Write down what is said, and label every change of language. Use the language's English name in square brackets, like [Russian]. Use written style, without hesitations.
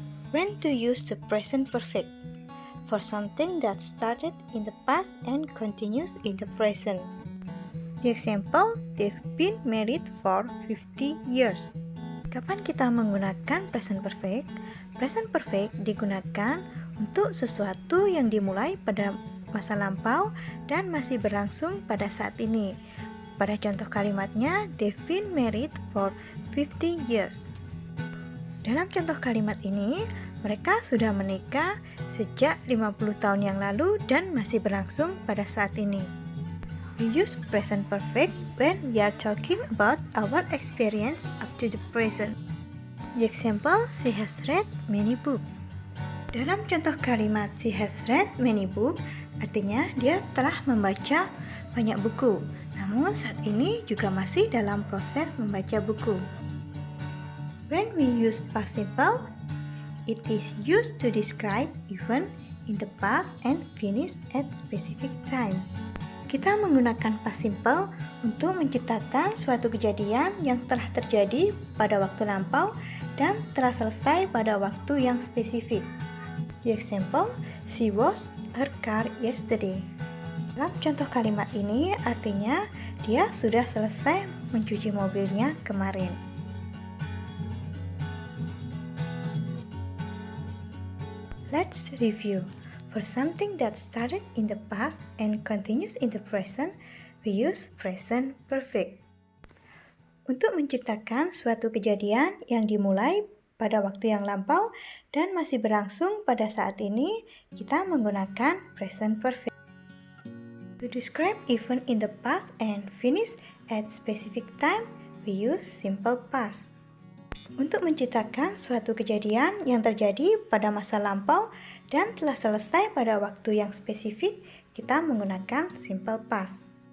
[English] When to use the present perfect? for something that started in the past and continues in the present. The example, they've been married for 50 years. [Indonesian] Kapan kita menggunakan present perfect? Present perfect digunakan untuk sesuatu yang dimulai pada masa lampau dan masih berlangsung pada saat ini. Pada contoh kalimatnya, [English] they've been married for 50 years. [Indonesian] Dalam contoh kalimat ini, mereka sudah menikah sejak 50 tahun yang lalu dan masih berlangsung pada saat ini. [English] We use present perfect when we are talking about our experience up to the present. The example, she has read many books. [Indonesian] Dalam contoh kalimat [English] she has read many books, [Indonesian] artinya dia telah membaca banyak buku. Namun saat ini juga masih dalam proses membaca buku. [English] When we use past simple, it is used to describe event in the past and finished at specific time. [Indonesian] Kita menggunakan past simple untuk menciptakan suatu kejadian yang telah terjadi pada waktu lampau dan telah selesai pada waktu yang spesifik. [English] The example, she washed her car yesterday. [Indonesian] Dalam contoh kalimat ini artinya dia sudah selesai mencuci mobilnya kemarin. [English] Let's review. For something that started in the past and continues in the present, we use present perfect. [Indonesian] Untuk menciptakan suatu kejadian yang dimulai pada waktu yang lampau dan masih berlangsung pada saat ini, kita menggunakan present perfect. [English] To describe event in the past and finish at specific time, we use simple past. [Indonesian] Untuk menciptakan suatu kejadian yang terjadi pada masa lampau dan telah selesai pada waktu yang spesifik, kita menggunakan simple past.